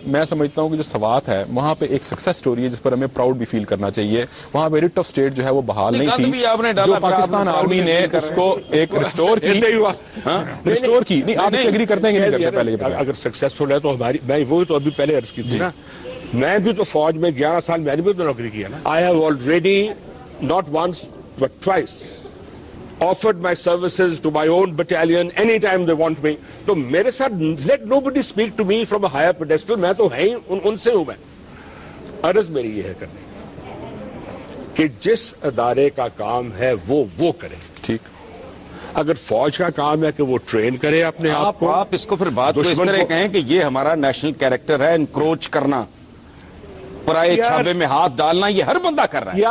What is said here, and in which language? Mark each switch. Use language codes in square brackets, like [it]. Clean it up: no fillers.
[ur] میں سمجھتا ہوں کہ جو سوات ہے وہاں پہ ایک سکسیس سٹوری ہے جس پر ہمیں پراؤڈ بھی فیل کرنا چاہیے. وہاں پہ ریٹ آف اسٹیٹ جو ہے وہ بحال نہیں تھی, جو پاکستان آرمی نے اس کو ایک ریسٹور کی. نہیں, آپ سے ایگری کرتے ہیں کہ نہیں کرتے؟ پہلے اگر سکسیسفل ہے تو ہماری, میں وہی تو ابھی پہلے عرض کی تھی نا, میں بھی تو فوج میں 11 سال میں نے بھی تو نوکری کیا نا. [en] I have already not once but twice offered my services to my own battalion anytime they want me. [ur] تو میرے ساتھ [en] let nobody speak to me from a higher pedestal. [ur] میں تو ہے ان سے ہوں. میں عرض میری یہ ہے کرنے کہ جس ادارے کا کام ہے وہ کرے. ٹھیک, اگر فوج کا کام ہے کہ وہ ٹرین کرے اپنے آپ کو, آپ اس کو پھر بات کو اس طرح کہیں کہ یہ ہمارا نیشنل کیریکٹر ہے, انکروچ کرنا, پرائے چھابے میں ہاتھ ڈالنا, یہ ہر بندہ کر رہا ہے.